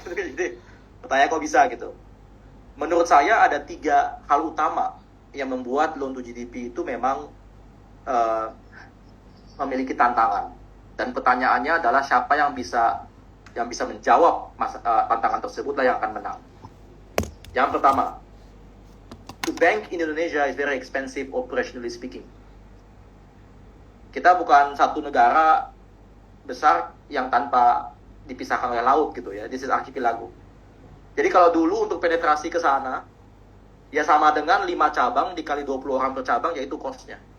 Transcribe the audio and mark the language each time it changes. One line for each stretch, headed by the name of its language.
Indonesian: Jadi pertanyaan kok bisa gitu. Menurut saya ada 3 hal utama yang membuat loan to GDP itu memang memiliki tantangan. Dan pertanyaannya adalah siapa yang bisa menjawab tantangan tersebut lah yang akan menang. Yang pertama,
English: to bank in Indonesia is very expensive operationally speaking.
Indonesian: Kita bukan satu negara besar yang tanpa dipisahkan oleh laut gitu ya.
English: This is archipelago.
Indonesian: Jadi kalau dulu untuk penetrasi ke sana, ya sama dengan 5 cabang dikali 20 orang per cabang, yaitu cost-nya.